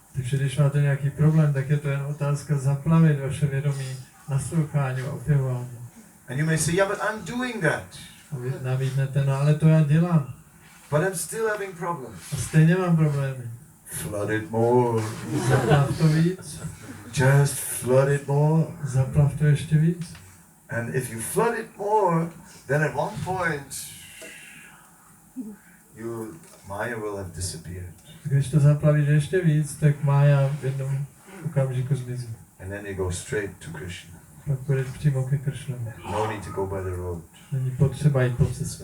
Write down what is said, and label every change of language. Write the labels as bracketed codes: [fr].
[cs] Takže když máte nějaký problém, tak je to jen otázka zaplavit vaše vědomí naslouchání a opěvování. [en] And you may say, yeah, but I'm doing that. [cs] A vy nabídnete, no ale to já dělám. [en] But I'm still having problems. [cs] A stejně mám problémy. [en] Flood it more. [cs] Zaplav to víc. [en] Just flood it more. [cs] Zaplav to ještě víc. [en] And if you flood it more, then at one point, Maya will have disappeared. [cs] Když to zaplavíš ještě víc, tak Mája v jednom okamžiku zmizí. [en] And then you go straight to Krishna. [cs] Pak půjdeš přímo ke Kršnovi. [en] No need to go by the road. [cs] Není potřeba jít po cestě.